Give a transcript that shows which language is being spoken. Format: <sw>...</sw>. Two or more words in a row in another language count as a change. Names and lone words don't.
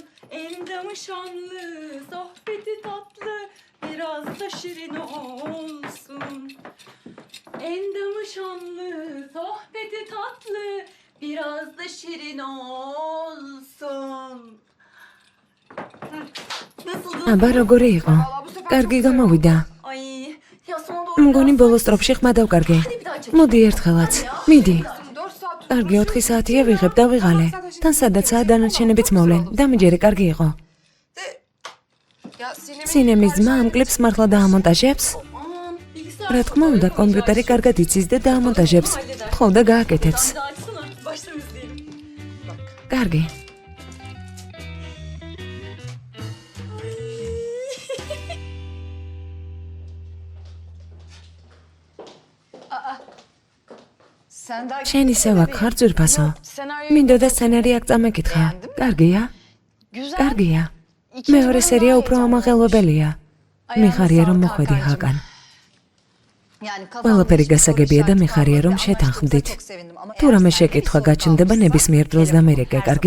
<tr>Endamı şanlı, sohbeti tatlı, biraz da şirin olsun. Endamı şanlı, sohbeti tatlı, biraz da şirin olsun. Nasıldı?</tr> <ka>აბა როგორი იყო? კარგი გამოვიდა.</ka> <tr>Ay, ya sona doğru</tr> <ka>მგონი ბოლოს სტროფში ხმა დავკარგე. მოდი ერთხელაც. მიდი.</ka> <tr>4 saat</tr> <ka>კარგი 4 საათია ვიღებ და ვიღალე. თან სადაცაა დანარჩენებიც მოვლენ. დამიჯერე კარგი იყო.</ka> <tr>Ya sinema</tr> <ka>სინემის ძმა ამ კლიპს მართლა დაამონტაჟებს?</ka> <tr>aman bilgisayar.</tr> <ka>რა თქმა უნდა, კომპიუტერი კარგად იცის და დაამონტაჟებს. თხოვდა გააკეთებს.</ka> <tr>Hadi açsana, baştan izleyelim.</tr> <ka>კარგი.</ka> <tr>sen daha</tr> <ka>შენ ისევ აქ ხარ ძვირფასო.</ka> <tr>senaryo</tr> <ka>მინდოდა სცენარი აქ წამეკითხა. კარგია?</ka> <tr>güzel.</tr> <ka>კარგია. მეორე სერია უფრო ამაღელვებელია. მიხარია რომ მოხვედი ჰაკან. ყველაფერი გასაგებია და მიხარია რომ შეთანხმდით. თუ რამე შეკითხვა გაჩნდება ნებისმიერ დროს და მერეკე, კარგი?</ka>